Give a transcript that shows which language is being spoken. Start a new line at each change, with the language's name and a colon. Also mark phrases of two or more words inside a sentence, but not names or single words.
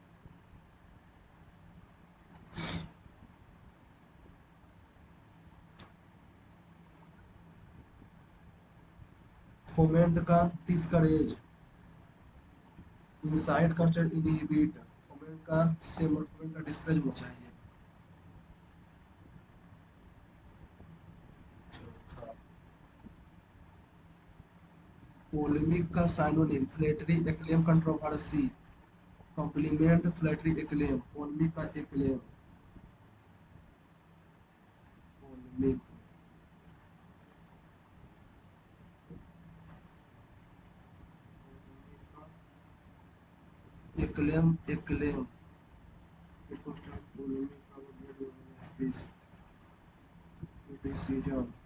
English: foment का discourage, incite culture inhibit, foment का semar, foment का discourage
Hindi: होना चाहिए। चौथा,
English: polemic का synonym, flattery acclaim controversy, compliment flattery acclaim, polemic का acclaim, polemic, acclaim acclaim, polemic का criticism,